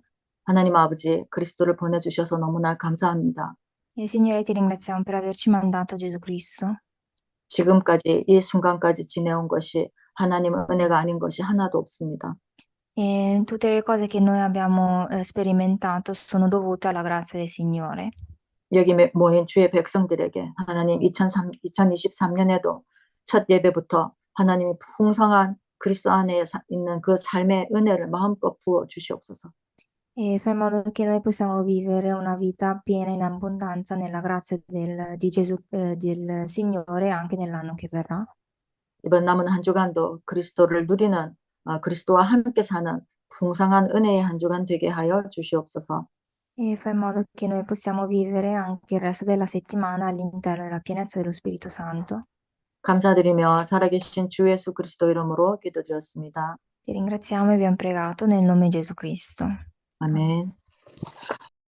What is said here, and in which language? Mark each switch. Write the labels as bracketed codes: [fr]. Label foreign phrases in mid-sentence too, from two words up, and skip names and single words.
[ko] 하나님 아버지 그리스도를 보내주셔서 너무나 감사합니다. [it] Signore, ti ringraziamo per averci mandato Gesù Cristo. [ko] 지금까지 이 순간까지 지내온 것이 하나님의 은혜가 아닌 것이 하나도 없습니다. [it] E tutte le cose che noi abbiamo sperimentato sono dovute alla grazia del Signore. [ko] 여기 모인 주의 백성들에게 하나님 2023년에도 첫 예배부터 하나님이 풍성한 그리스도 안에 있는 그 삶의 은혜를 마음껏 부어 주시옵소서. [it] E fa in modo che noi possiamo vivere una vita piena in abbondanza nella grazia di Gesù, del Signore anche nell'anno che verrà. [ko] 이번 남은 한 주간도 그리스도를 누리는 그리스도와 함께 사는 풍성한 은혜의 한 주간 되게 하여 주시옵소서. [it] E fa in modo che noi possiamo vivere anche il resto della settimana all'interno della pienezza dello Spirito Santo. [ko] 감사드리며 살아계신 주 예수 그리스도 이름으로 기도드렸습니다. [it] Ti ringraziamo e abbiamo pregato nel nome di Gesù Cristo. [ko] 아멘.